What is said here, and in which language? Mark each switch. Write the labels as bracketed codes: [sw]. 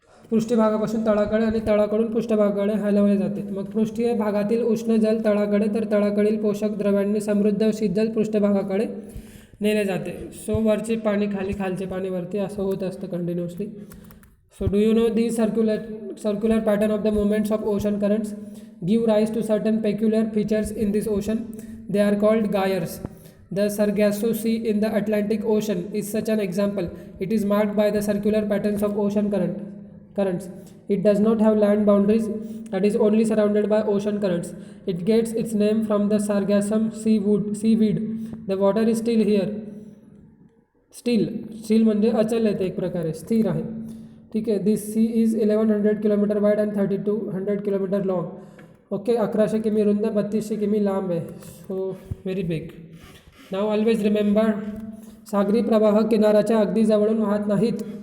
[mr] पृष्ठभागापासून तळाकडे आणि तळाकडून पृष्ठभागाकडे हलवले जाते. मग पृष्ठीय भागातील उष्ण जल तळाकडे तर तळाकडील पोषक द्रव्यांनी समृद्ध शीतजल पृष्ठभागाकडे नेले जाते. सो वरचे पाणी खाली, खालचे पाणी वरती, असं होत असतं continuously. [en] So do you know the circular pattern of the movements of ocean currents give rise to certain peculiar features in this ocean. They are called gyres. The Sargasso Sea in the Atlantic Ocean is such an example. It is marked by the circular patterns of ocean currents. It does not have land boundaries and is only surrounded by ocean currents. It gets its name from the Sargassum seaweed. The water is still here. [mr] Steel म्हणजे अचल आहे, ते एक प्रकारे स्थिर आहे. ठीक आहे. [en] This sea is 1100 kilometre wide and 3200 kilometre long. Okay. [mr] 1100 किमी रुंद, 3200 किमी लांब आहे. [en] So very big. Now always remember, [mr] सागरी प्रवाह किनाऱ्याच्या अगदी जवळून वाहत नाहीत.